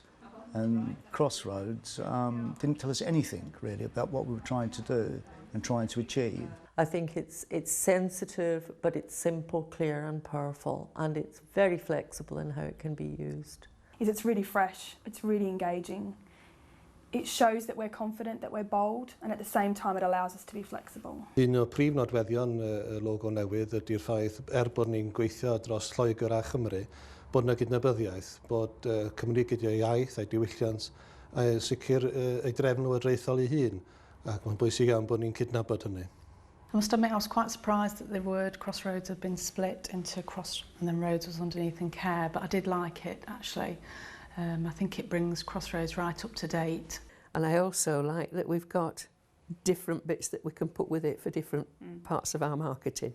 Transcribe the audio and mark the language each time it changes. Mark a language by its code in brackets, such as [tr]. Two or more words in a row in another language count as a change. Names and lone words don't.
[en] And Crossroads didn't tell us anything really about what we were trying to do and trying to achieve. I think it's sensitive, but it's simple, clear and powerful, and it's very flexible in how it can be used. It's really fresh, it's really engaging. It shows that we're confident, that we're bold, and at the same time it allows us to be flexible. [cy] Un o'r prif nodweddion y logo newydd ydy'r ffaith bod ni'n gweithio dros Lloegr a Chymru, bod yna gydnabyddiaeth, bod Cymru gyda'i iaith a'i diwylliant a sicr ei drefn llywodraethol ei hun, ac mae'n bwysig iawn bod ni'n cydnabod hynny. [en] I must admit I was quite surprised that the word Crossroads had been split into cross and then roads was underneath in care, but I did like it actually. I think it brings Crossroads right up to date. And I also like that we've got different bits that we can put with it for different parts of our marketing.